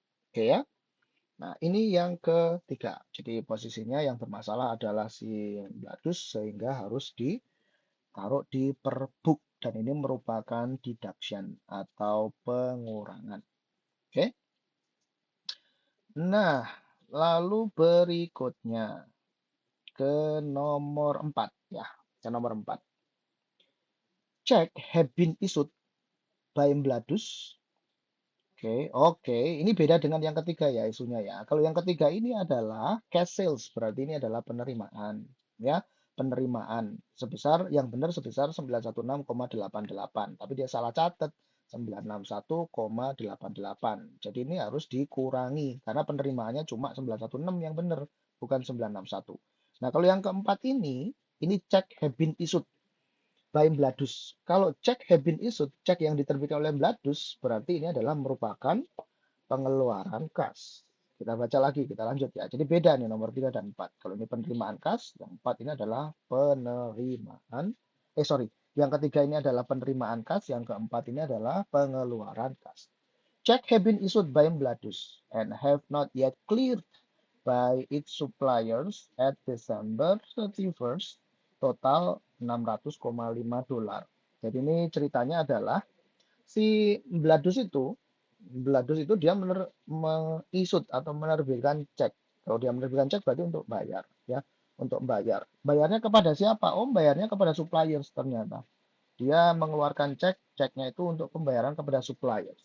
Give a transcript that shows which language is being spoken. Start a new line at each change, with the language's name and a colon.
Indonesian: Oke ya. Nah, ini yang ketiga. Jadi posisinya yang bermasalah adalah si Bladus sehingga harus ditaruh di perbuk dan ini merupakan deduction atau pengurangan. Oke. Nah, lalu berikutnya ke nomor 4 ya. Ke nomor 4.
English: Check have been issued by Bladus.
Indonesian: Oke, ini beda dengan yang ketiga ya isunya ya. Kalau yang ketiga ini adalah cash sales, berarti ini adalah penerimaan ya, penerimaan sebesar yang benar sebesar 916,88, tapi dia salah catat 961,88. Jadi ini harus dikurangi karena penerimaannya cuma 916 yang benar, bukan 961. Nah, kalau yang keempat ini
English: check have been issued by Bladus.
Indonesian: Kalau cek
English: have been issued,
Indonesian: cek yang diterbitkan oleh Bladus, berarti ini adalah merupakan pengeluaran kas. Kita baca lagi, kita lanjut ya. Jadi beda nih nomor 3 dan 4. Kalau ini penerimaan kas, yang 4 ini adalah penerimaan. Sorry. Yang ketiga ini adalah penerimaan kas, yang keempat ini adalah pengeluaran kas.
English: Check have been issued by Bladus and have not yet cleared by its suppliers at December 31st, total 600,5 dolar.
Indonesian: Jadi ini ceritanya adalah si Bladus itu dia mengisut atau menerbitkan cek. Kalau dia menerbitkan cek berarti untuk bayar ya, untuk bayar. Bayarnya kepada siapa? Oh, bayarnya kepada suppliers ternyata. Dia mengeluarkan cek, ceknya itu untuk pembayaran kepada suppliers.